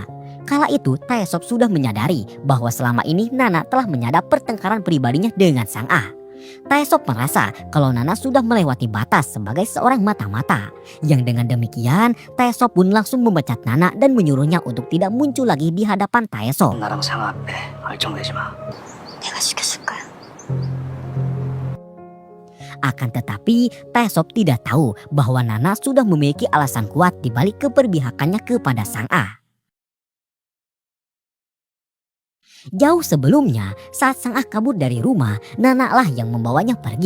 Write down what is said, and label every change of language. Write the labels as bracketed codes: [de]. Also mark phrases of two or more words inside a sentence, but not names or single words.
[id] Kala itu Taesop sudah menyadari bahwa selama ini Nana telah menyadap pertengkaran pribadinya dengan Sang-ah. Taesop merasa kalau Nana sudah melewati batas sebagai seorang mata-mata. Yang dengan demikian Taesop pun langsung memecat Nana dan menyuruhnya untuk tidak muncul lagi di hadapan Taesop. [ko] 나랑 상아 앞에 얼쩡대지 마. 내가 시켰을 거야. [id] Akan tetapi Taesop tidak tahu bahwa Nana sudah memiliki alasan kuat di balik keperbihakannya kepada Sang-ah. Jauh sebelumnya, saat Sang-ah kabur dari rumah, Nana lah yang membawanya pergi.